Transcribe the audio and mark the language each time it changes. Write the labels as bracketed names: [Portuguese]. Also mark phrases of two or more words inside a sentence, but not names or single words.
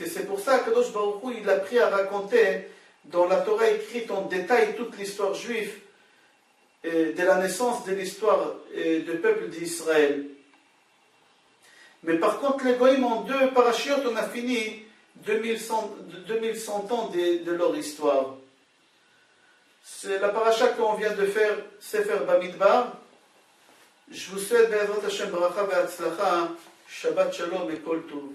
[French] Et c'est pour ça que [Hebrew] קדוש ברוך הוא, [French] il a pris à raconter dans la Torah écrite en détail toute l'histoire juive de la naissance de l'histoire du peuple d'Israël. Mais par contre, les goïms en 2 parachiotes, on a fini 2100 ans de leur histoire. C'est la paracha qu'on vient de faire, Sefer Bamidbar. Je vous souhaite, [Hebrew] בעזרת השם, ברכה והצלחה, שבת שלום et כל טוב.